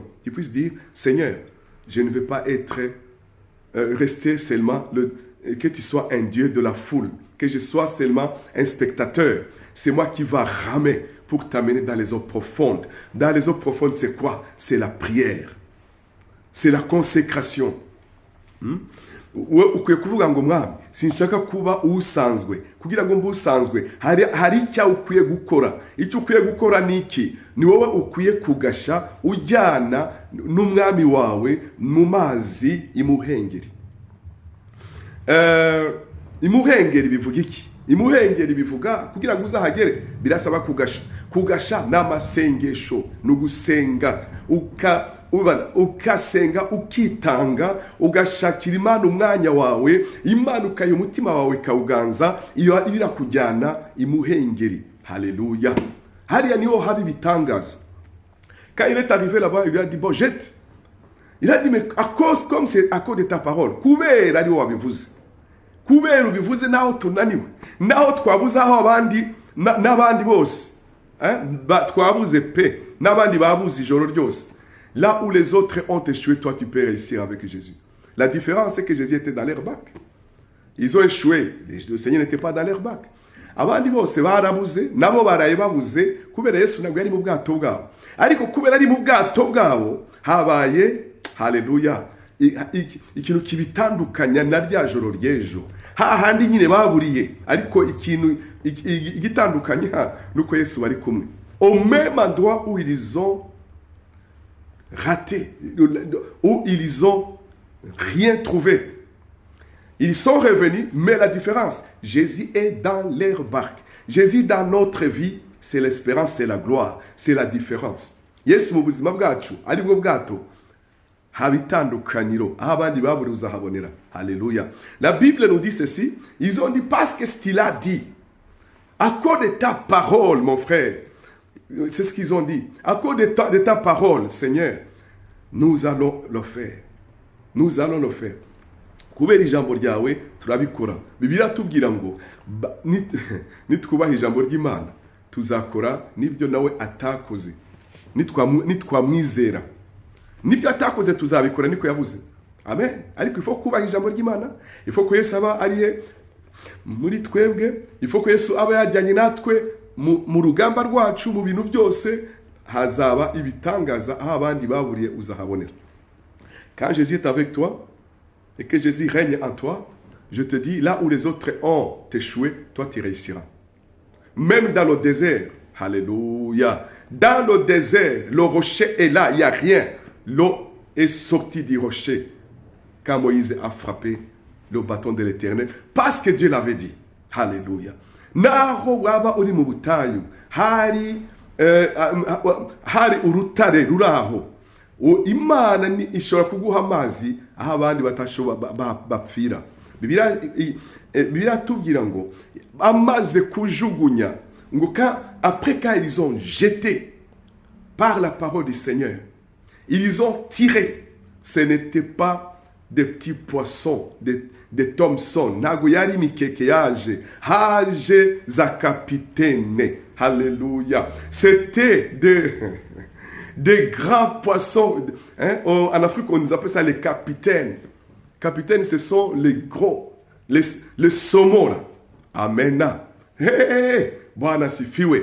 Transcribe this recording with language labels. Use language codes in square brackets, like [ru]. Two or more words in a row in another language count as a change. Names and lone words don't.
[fr] Tu puisses dire, Seigneur, je ne veux pas rester seulement, que tu sois un Dieu de la foule, que je sois seulement un spectateur. C'est moi qui va ramer pour t'amener dans les eaux profondes. Dans les eaux profondes, c'est quoi? C'est la prière. C'est la consécration. [rw] we ukwiye kuvuga ngo mwami sinshaka kuba usanzwe, kugira ngo mbe usanzwe hari icyo ukwiye gukora. Icyo ukwiye gukora ni iki? Ni wowe ukwiye kugasha ujyana n'umwami wawe mu mazi imuhengeri. Imuhengeri bivuga iki? Imuhengeri bivuga kugira ngo uzahagere birasaba kugasha. Kugasha n'amasengesho, n'ugusenga ukasenga ukitanga, ugashakira Imana umwanya wawe, Imana ukayo umutima wawe kawuganza, iyo irakujyana imuhengeri. Haleluya. Hariya niho habi bitangaza. [fr] Quand il est arrivé là-bas, il lui a dit bon, jette. Il a dit mais à cause, comme c'est à cause de ta parole, [rw] kubera ari wabivuze, kubera ubivuze naho tunaniwe, naho twabuze aho abandi n'abandi bose twabuze pe, n'abandi babuze ijoro ryose. [fr] Là où les autres ont échoué, toi tu peux réussir avec Jésus. La différence c'est que Jésus était dans leur bac. Ils ont échoué, le Seigneur n'était pas dans leur bac. [rw] Abandi bose barabuze, nabo baraye babuze kubera Yesu nabwo ari mu bwato bwabo. Ariko kubera ari mu bwato bwabo habaye, haleluya, ikintu kibitandukanya na rya joro ry'ejo. Hahandi nyine baburiye, ariko ikintu igitandukanye nuko Yesu bari kumwe. [fr] Au même endroit où ils ont raté, où ils ont rien trouvé, ils sont revenus, mais la différence, Jésus est dans leur barque. Jésus dans notre vie, c'est l'espérance, c'est la gloire, c'est la différence. [rw] Yesu mu buzima bwacu ari bwo bwato habitandukaniro abandi baburi uzahabonera. [fr] Alléluia. La Bible nous dit ceci, ils ont dit parce que ce qu'il a dit, à cause de ta parole mon frère, c'est ce qu'ils ont dit, à cause de ta parole Seigneur, nous allons le faire. Nous allons le faire. [rw] Kubera ijambo ryawe turabikora. Bibiliya tubwira ngo nitwubaha ijambo ry'Imana tuzakora nibyo nawe atakoze. Nitwamwizera nibyo atakoze tuzabikora, niko yavuze. Amen. Ariko ifo kubaha ijambo ry'Imana, ifo ko Yesu aba ariye muri twebwe, ifo ko Yesu aba yajyanye natwe mu rugamba rwacu, mu bintu byose hazaba ibitangaza aho abandi baburiye uzahabonera. [fr] Quand Jésus est avec toi et que Jésus règne en toi, je te dis, là où les autres ont échoué, toi tu réussiras. Même dans le désert, alléluia, dans le désert, le rocher est là, il n'y a rien. L'eau est sortie du rocher quand Moïse a frappé le bâton de l'Éternel, parce que Dieu l'avait dit. Alléluia. [rw] Naho waba uri mu butayu, hari urutare ruraho, Imana ishobora kuguha amazi aho abandi bapfira. Bibiliya tubwira ngo amaze kujugunya ngo [fr] après quand ils ont jeté par la parole du Seigneur, ils ont tiré. Ce n'était pas des petits poissons, des Thomson, [rw] ntago yari mikeke yaje za capitaine. [fr] Alléluia. C'était des grands poissons. En Afrique, on nous appelle ça les capitaines. Capitaines, ce sont les gros, les saumons là. [sw] Amen. Bwana sifiwe.